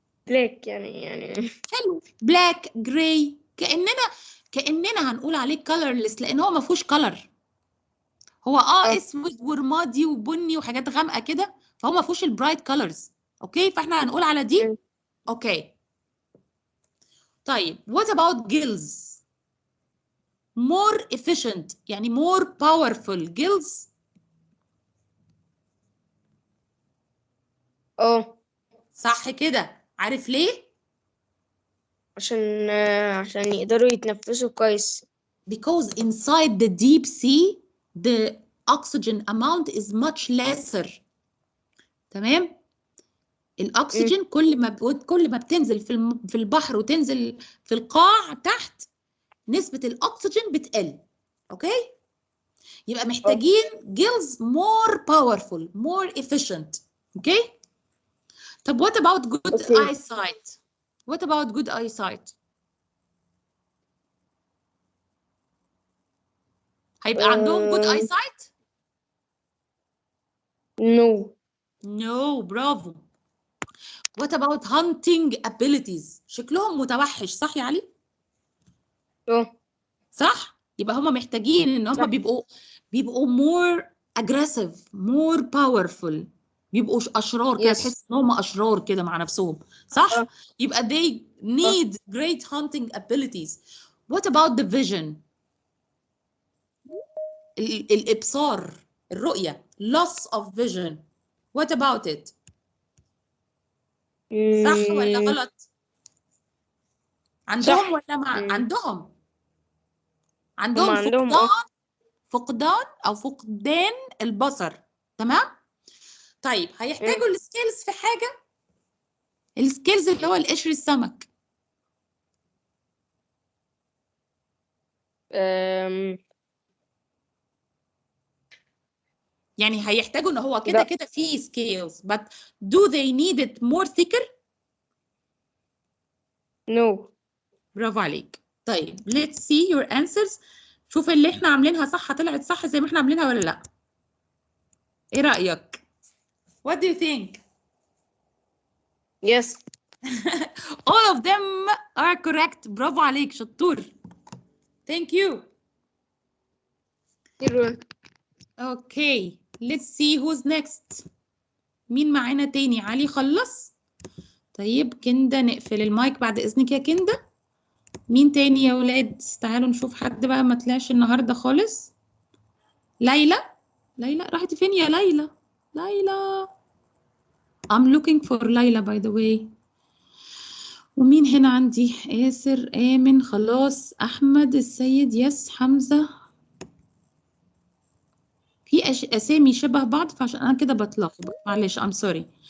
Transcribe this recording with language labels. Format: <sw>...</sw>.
<en>Black يعني</en> <ar>حلو. بلاك جراي. كأننا هنقول عليه colorless لان هو ما فيهوش color. هو اسود ورمادي وبني وحاجات غامقه كده، فهو ما فيهوش البرايت colors. اوكي، فاحنا هنقول على دي. اوكي.</ar> <en>طيب what about gills؟ more efficient يعني more powerful gills.</en> <ar>صح كده. عارف ليه؟ عشان يقدروا يتنفسوا كويس.</ar> <en>because inside the deep sea the oxygen amount is much lesser.</en> <ar>تمام. الاكسجين كل ما بتنزل في البحر وتنزل في القاع تحت، نسبة الاكسجين بتقل. اوكي.</ar> <en>يبقى محتاجين gills more powerful more efficient.</en> <ar>اوكي.</ar> <en>طب what about good eyesight؟ what about good eyesight؟</en> <ar>هيبقى عندهم</ar> <en>good eyesight؟ No.</en> <ar>برافو.</ar> <en>what about hunting abilities؟</en> <ar>شكلهم متوحش صح يا علي؟ صح؟ يبقى هم محتاجين ان هم بيبقوا</ar> <en>more aggressive more powerful،</en> <ar>بيبقوا اشرار كده. تحس ان هم اشرار كده مع نفسهم.</ar> <en>صح؟ يبقى they need great hunting abilities. what about the vision؟</en> <ar>الابصار، الرؤية.</ar> <en>loss of vision. what about it؟</en> <ar>صح ولا غلط؟ عندهم صح. ولا ما عندهم؟ هم عندهم عندهم فقدان او فقدان البصر. تمام. طيب هيحتاجوا السكيلز في حاجه، السكيلز اللي هو القشر السمك. يعني هيحتاجوا ان هو كده لا.</ar> <en>كده في scales but do they need it more thicker؟ No.</en> <ar>برافو عليك.</ar> <en>طيب let's see your answers.</en> <ar>شوف اللي احنا عاملينها صح طلعت صح زي ما احنا عاملينها ولا لا؟ ايه رأيك؟</ar> <en>What do you think؟ Yes. All of them are correct.</en> <ar>برافو عليك شطور.</ar> <en>Thank you. Okay, let's see who's next.</en> <ar>مين معانا تاني؟ علي خلص؟ طيب كندا نقفل المايك بعد إذنك يا كندا. مين تاني يا ولاد؟ تعالوا نشوف حد بقى ما طلعش النهارده خالص. ليلى. ليلى راحت فين يا ليلى؟ ليلى.</ar> <en>I'm looking for ليلى by the way.</en> <ar>ومين هنا عندي؟ ياسر، آمن، خلاص، أحمد، السيد، يس، حمزة. في أسامي شبه بعض فعشان أنا كده بتلخبط، معلش</ar> <en>I'm sorry.</en>